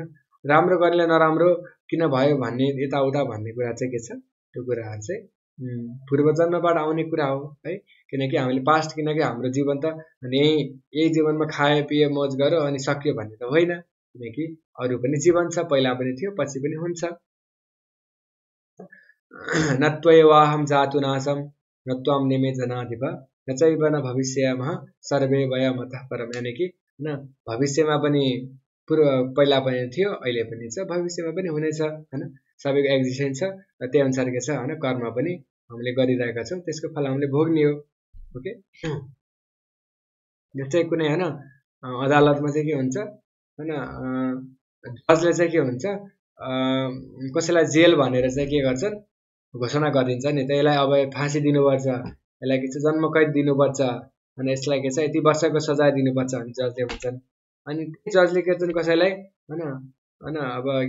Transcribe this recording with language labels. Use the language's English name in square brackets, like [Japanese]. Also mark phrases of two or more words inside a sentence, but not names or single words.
[Nepali] राम्रो गरेर नराम्रो किन भयो भन्ने यताउता भन्ने कुरा चाहिँ के छ त्यो कुराहरू चाहिँ पूर्वजन्मबाट आउने कुरा हो है। किनकि हामीले पास्ट किनकि हाम्रो जीवन त अनि यही जीवनमा खायो पियो मोज गर्यो अनि सक्यो भन्ने त होइन, किनकि अरू पनि जीवन छ, पहिला पनि थियो पछि पनि हुन्छ। [Sanskrit] नत्वैवाहं जातु नासं नत्वां निमे जनाधिप नचैव न भविष्यमः सर्वे वयमतः परम। [Nepali] यानि कि होइन भविष्यमा पनि पहिला पनि थियो अहिले पनि छ भविष्यमा पनि हुनेछ होइन, सबैको एक्जिस्टेन्स छ र त्यही अनुसार के छ होइन कर्म पनि हामीले गरिरहेका छौँ त्यसको फल हामीले भोग्ने हो। ओके, जस्तै कुनै होइन अदालतमा चाहिँ के हुन्छ होइन जजले चाहिँ के हुन्छ कसैलाई जेल भनेर चाहिँ के गर्छन् घोषणा गरिदिन्छ नि त यसलाई अब फाँसी दिनुपर्छ यसलाई के छ जन्म कैद दिनुपर्छ अनि यसलाई के छ यति वर्षको सजाय दिनुपर्छ भने जजले भन्छन् अनि जजले के गर्छन् कसैलाई हैन हैन अब